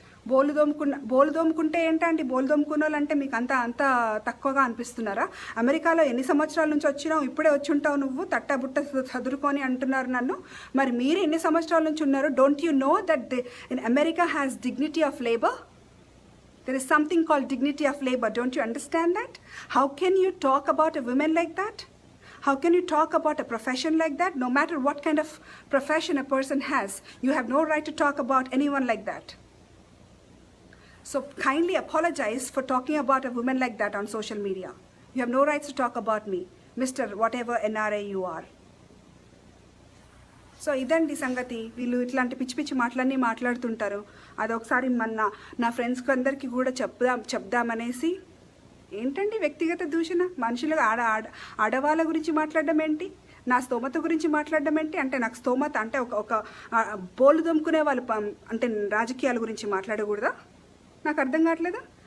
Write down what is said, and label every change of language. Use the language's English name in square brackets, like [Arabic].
[Telugu] బోలు దోముకుంటే ఏంటంటే బోలు దోముకున్న వాళ్ళంటే మీకు అంత తక్కువగా అనిపిస్తున్నారా? అమెరికాలో ఎన్ని సంవత్సరాల నుంచి వచ్చినావు, ఇప్పుడే వచ్చి ఉంటావు నువ్వు తట్టబుట్ట చదువుకొని అంటున్నారు నన్ను. మరి మీరు ఎన్ని సంవత్సరాల నుంచి ఉన్నారు? [English] Don't you know that in America has dignity of labour? There is something called dignity of labor. Don't you understand that? How can you talk about a woman like that? How can you talk about a profession like that? No matter what kind of profession a person has, you have no right to talk about anyone like that. So kindly apologize for talking about a woman like that on social media. You have no rights to talk about me, Mr. whatever NRA you are. [Telugu] So ఇదండి సంగతి. వీళ్ళు ఇట్లాంటి పిచ్చి పిచ్చి మాటలన్నీ మాట్లాడుతుంటారు. అదొకసారి నా ఫ్రెండ్స్కి అందరికీ కూడా చెప్దామనేసి. ఏంటండి వ్యక్తిగత దూషణ? మనుషులుగా ఆడవాళ్ళ గురించి మాట్లాడడం ఏంటి? నా స్తోమత గురించి మాట్లాడడం ఏంటి? అంటే నాకు స్తోమత అంటే ఒక బోలు దొమ్ముకునే వాళ్ళు అంటే రాజకీయాల గురించి మాట్లాడకూడదా? నాకు అర్థం కావట్లేదా?